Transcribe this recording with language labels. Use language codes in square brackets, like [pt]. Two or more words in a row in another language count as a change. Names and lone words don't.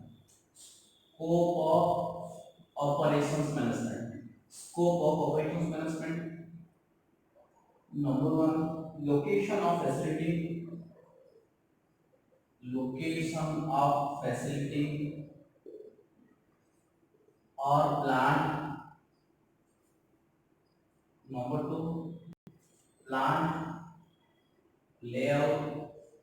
[en] scope of operations management. scope of operations management number one, location of facility, location of facility or plant. Number two, plant layout.